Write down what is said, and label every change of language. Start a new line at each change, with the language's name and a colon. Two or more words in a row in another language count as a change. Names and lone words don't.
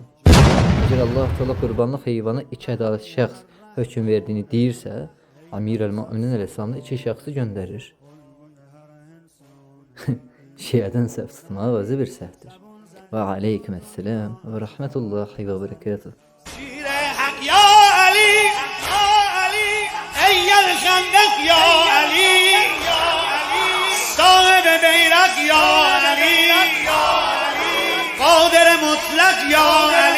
Azerbaijani: Əgər Allah Teala qurbanlıq heyvanı 2 ədalətli şəxs hökm verdiyini deyirsə, Əmir əl-Möminin əleyhissalamı 2 şəxsi göndərir. Şiədən səhv tutmaq özü bir səhvdir.
Arabic: وعليكم السلام ورحمة الله وبركاته. يا علي، يا علي، أيّ الخندق يا علي، صاحب البيرق يا علي، قادر مطلق يا